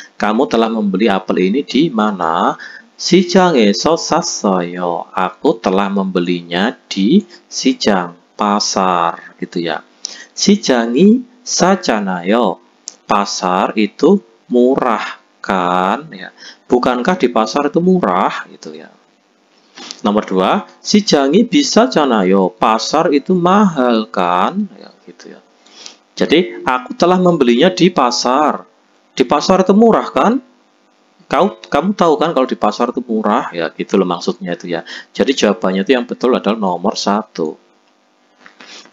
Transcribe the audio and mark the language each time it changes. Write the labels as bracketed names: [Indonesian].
[Indonesian] Kamu telah membeli apel ini di mana? [Korean] 시장에서 샀어요. [Indonesian] Aku telah membelinya di 시장, pasar gitu ya. [Korean] 시장이 싸잖아요. [Indonesian] Pasar itu murah kan ya. Bukankah di pasar itu murah gitu ya. [Korean] Nomor 2, 시장이 비싸잖아요. [Indonesian] Pasar itu mahal kan ya gitu ya. Jadi aku telah membelinya di pasar. Di pasar itu murah kan? Kamu tahu kan kalau di pasar itu murah ya, gitu loh maksudnya itu ya. Jadi jawabannya itu yang betul adalah nomor 1.